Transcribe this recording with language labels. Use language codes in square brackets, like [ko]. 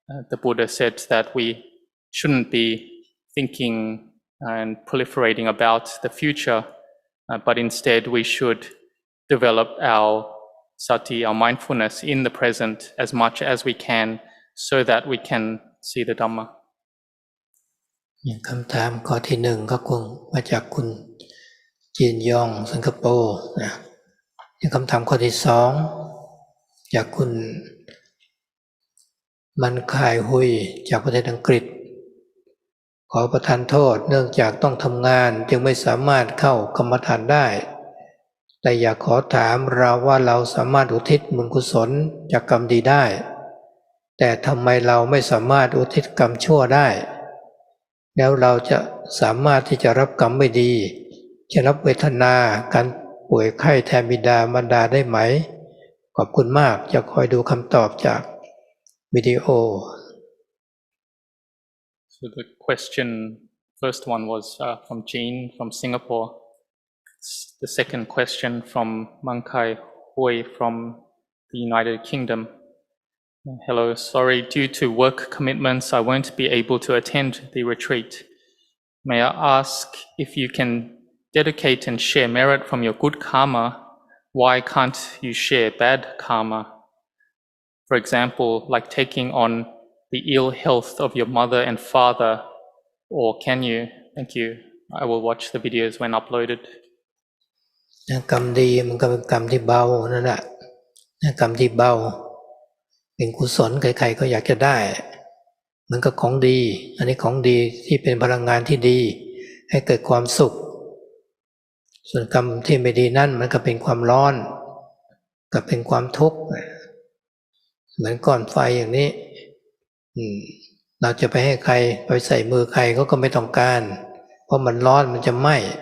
[en] The Buddha said that we shouldn't be thinking and proliferating about the future, but instead we should develop our sati, our mindfulness in the present as much as we can, so that we can see the Dhamma. [th] คำถามข้อที่หนึ่งก็คงมาจากคุณจีนยองสิงคโปร์นะคำถามข้อที่สองจากคุณมันคายหุยจากประเทศอังกฤษ ขอประทานโทษเนื่องจากต้องทำงานจึงไม่สามารถเข้ากรรมฐานได้แต่อยากขอถามเราว่าเราสามารถอุทิศบุญกุศลจากกรรมดีได้แต่ทำไมเราไม่สามารถอุทิศกรรมชั่วได้แล้วเราจะสามารถที่จะรับกรรมไม่ดีจะรับเวทนาการป่วยไข้แทนบิดามารดาได้ไหมขอบคุณมากจะคอยดูคำตอบจากวิดีโอ [en] So the question, first one was from Jean from Singapore. The second question from Mankai Hui from the United Kingdom. Hello, sorry, due to work commitments, I won't be able to attend the retreat. May I ask if you can dedicate and share merit from your good karma? Why can't you share bad karma? For example, like taking on the ill health of your mother and father, or can you? Thank you. I will watch the videos when uploaded. [th] กรรมดีมันก็เป็นกรรมที่เบานั่นแหละกรรมที่เบาเป็นกุศลใครๆก็อยากจะได้มันก็ของดีอันนี้ของดีที่เป็นพลังงานที่ดีให้เกิดความสุขส่วนกรรมที่ไม่ดีนั่นมันก็เป็นความร้อนก็เป็นความทุกข์เหมือนก้อนไฟอย่างนี้เราจะไปให้ใครไปใส่มือใครก็ไม่ต้องการเพราะมันร้อนมันจะไหม้